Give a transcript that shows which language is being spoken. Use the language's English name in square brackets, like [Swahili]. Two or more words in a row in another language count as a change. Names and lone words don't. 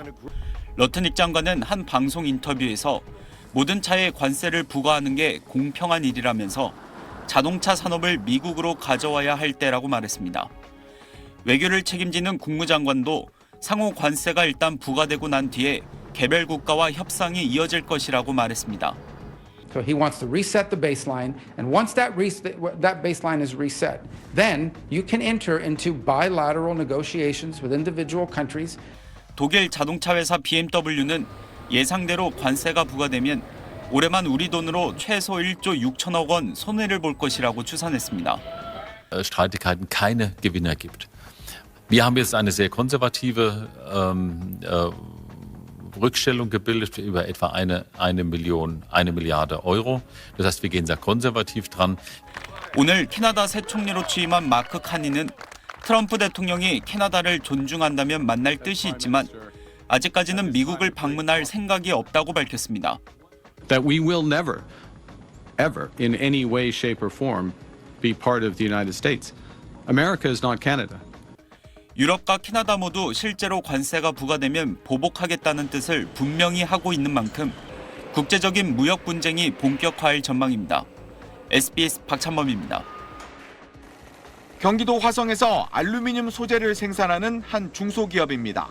[Korean] 러트닉 장관은 한 방송 인터뷰에서 모든 차에 관세를 부과하는 게 공평한 일이라면서 자동차 산업을 미국으로 가져와야 할 때라고 말했습니다. 외교를 책임지는 국무장관도 상호 관세가 일단 부과되고 난 뒤에 개별 국가와 협상이 이어질 것이라고 말했습니다. [English] So he wants to reset the baseline, and once that baseline is reset, then you can enter into bilateral negotiations with individual countries. [Korean] 독일 자동차 회사 BMW는 예상대로 관세가 부과되면 올해만 우리 돈으로 최소 1조 6천억 원 손해를 볼 것이라고 추산했습니다. [German] Streitigkeiten keine Gewinner gibt. Wir haben jetzt eine sehr konservative Rückstellung gebildet über etwa eine Milliarde Euro. Das heißt, wir gehen sehr konservativ dran. [Korean] 오늘 캐나다 새 총리로 취임한 마크 카니는 트럼프 대통령이 캐나다를 존중한다면 만날 뜻이 있지만 아직까지는 미국을 방문할 생각이 없다고 밝혔습니다. [English] That we will never, ever, in any way, shape, or form, be part of the United States. America is not Canada. [Korean] 유럽과 캐나다 모두 실제로 관세가 부과되면 보복하겠다는 뜻을 분명히 하고 있는 만큼 국제적인 무역 분쟁이 본격화할 전망입니다. SBS 박찬범입니다. 경기도 화성에서 알루미늄 소재를 생산하는 한 중소기업입니다.